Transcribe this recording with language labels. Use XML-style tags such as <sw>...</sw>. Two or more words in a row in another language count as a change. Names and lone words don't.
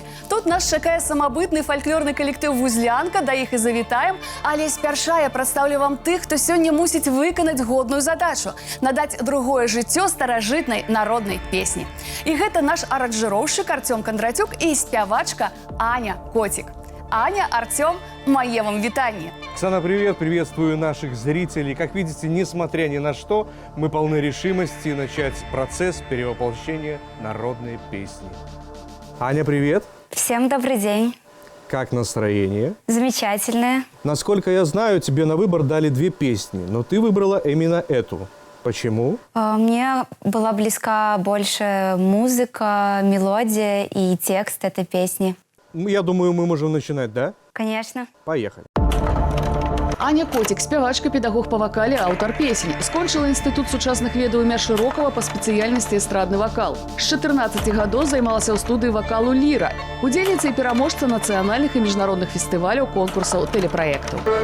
<be>Тут нас чакае самабытны фальклорны калектыў «Вузлянка», да іх і завітаем. Але спярша я прадстаўлю вам тых, хто сёння мусіць выканаць годную задачу – надаць другое жыццё старажытнай народнай песні. І гэта наш аранжыроўшчык Артём Кондратюк і спявачка Аня Коцік. Аня, Артём, мои вам витания.</be> <ru>Оксана, привет, приветствую наших зрителей. Как видите, несмотря ни на что, мы полны решимости начать процесс перевоплощения народной песни. Аня, привет. Всем добрый день. Как настроение? Замечательное. Насколько я знаю, тебе на выбор дали 2 песни, но ты выбрала именно эту. Почему? Мне была близка больше музыка, мелодия и текст этой песни. Я думаю, мы можем начинать, да? Конечно. Поехали.</ru> <be>Аня Коцік, спявачка, педагог па вакале, аўтар песень. Скончыла інстытут сучасных ведаў імя Шырокага па спецыяльнасці эстрадны вакал. З 14 гадоў займалася ў студыі вакалу «Ліра». Удзельніца і пераможца нацыянальных і міжнародных фестываляў, конкурсаў, тэлепраектаў.</be>